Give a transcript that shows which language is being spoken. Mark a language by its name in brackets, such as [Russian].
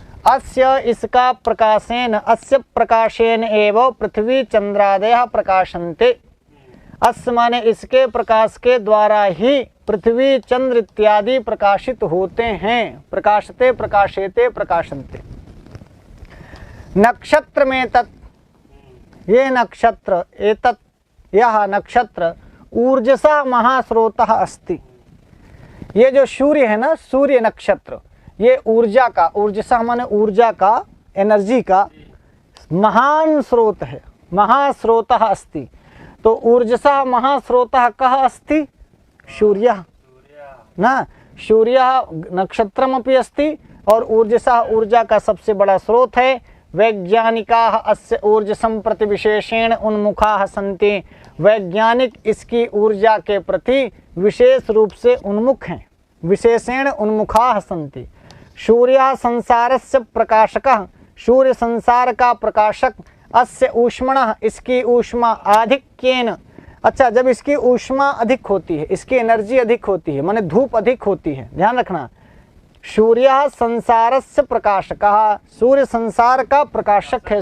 [Sanskrit] अस्य इसका प्रकाशेन, अस्य प्रकाशेन एव पृथ्वी चंद्रादयः प्रकाशन्ते। [Hindi] अस्य माने इसके प्रकाश के द्वारा ही पृथ्वी चंद्र इत्यादि प्रकाशित होते हैं। [Sanskrit] प्रकाशते प्रकाशेते प्रकाशन्ते। नक्षत्र में तत्, ये नक्षत्र, एतत् यह नक्षत्र ऊर्जसा महास्रोतः अस्ति। [Hindi] ये जो सूर्य है ना, सूर्य नक्षत्र, ये ऊर्जा का, ऊर्जसा माने ऊर्जा का, एनर्जी का महान स्रोत है। [Sanskrit] महास्रोतः अस्ति, तो ऊर्जसा महास्रोतः कः अस्ति? [Hindi] सूर्य ना, [Sanskrit] सूर्य नक्षत्रमपि अस्ति [Hindi] और ऊर्जसा ऊर्जा का सबसे बड़ा स्रोत है। [Sanskrit] वैज्ञानिकाः अस्य ऊर्जसं प्रति विशेषेण उन्मुखाः सन्ति। [Hindi] वैज्ञानिक इसकी ऊर्जा के प्रति विशेष रूप से उन्मुख हैं। [Sanskrit] विशेषेण उन्मुखाः सन्ति। सूर्यः संसारस्य प्रकाशकः, [Hindi] सूर्य संसार का प्रकाशक। [Sanskrit] अस्य ऊष्मणः, [Hindi] इसकी ऊष्मा आधिक्येन, अच्छा जब इसकी ऊष्मा अधिक होती है, इसकी एनर्जी अधिक होती है, माने धूप अधिक होती है, ध्यान रखना। [Sanskrit] सूर्यः संसारस्य प्रकाशकः, [Hindi] सूर्य संसार का प्रकाशक है।